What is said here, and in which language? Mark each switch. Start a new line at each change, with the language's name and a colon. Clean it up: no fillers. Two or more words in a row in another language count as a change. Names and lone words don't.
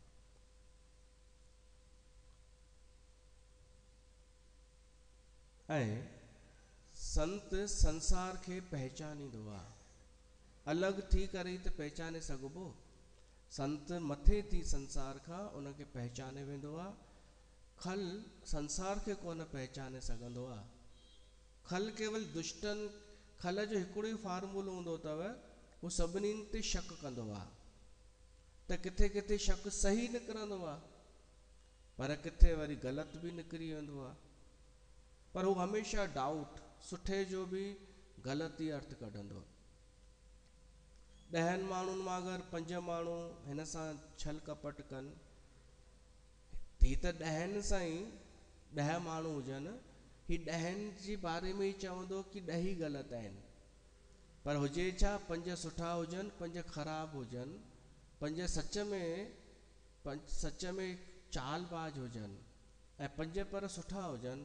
Sindhi: ऐं संत संसार खे पहचानींदो आहे, अलॻि थी करे ही त पहचाने सघिबो। संत मथे थी संसार खां उनखे पहचाने वेंदो आहे। खल संसार खे कोन पहचाने सघंदो आहे। खल केवल दुष्टन, खल जो हिकिड़ो ही फार्मूलो हूंदो अथव, हू सभिनीनि ते शक कंदो आहे, त किथे किथे शक सही निकिरंदो आहे, पर किथे वरी ग़लति भी निकिरी वेंदो आहे। पर हू हमेशह डाउट, सुठे जो भी ग़लति अर्थ कढंदो। 10 माण्हुनि मां अगरि 5 माण्हू हिन सां छल कपट कनि, ही त 10 सां ही 10 माण्हू हुजनि, ही 10 जे बारे में ही चवंदो कि 10 ही ग़लति आहिनि। पर हुजे छा, 5 सुठा हुजनि, 5 ख़राब हुजनि, 5 सच में चालबाज हुजनि ऐं 5 पर सुठा हुजनि।